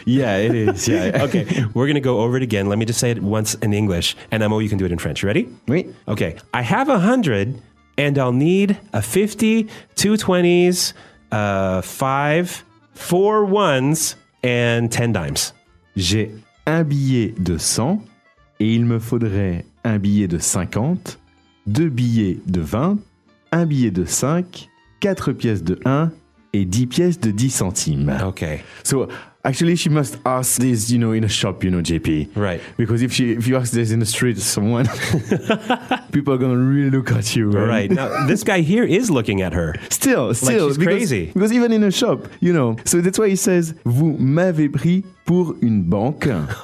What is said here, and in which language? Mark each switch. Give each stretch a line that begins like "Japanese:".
English: Yeah, it is. Yeah. Okay, we're going to go over it again. Let me just say it once in English, and I'm all you can do it in French. You ready?
French: Oui.
English: Okay, I have 100, and I'll need a 50, 2 20s, 5, 4 1s, and 10 dimes.
French: J'ai un billet de 100 et il me faudrait un billet de 50, deux billets de 20, un billet de 5, 4 pièces de 1 et 10 pièces de 10 centimes.
English: Okay. So actually she must ask this, you know, in a shop, you know, JP. Right. Because if you ask this in the street someone people are gonna really look at you. Right. Now this guy here is looking at her. Still like she's crazy. Because even in a shop, you know. So that's why he says,
French: vous m'avez pris pour une banque.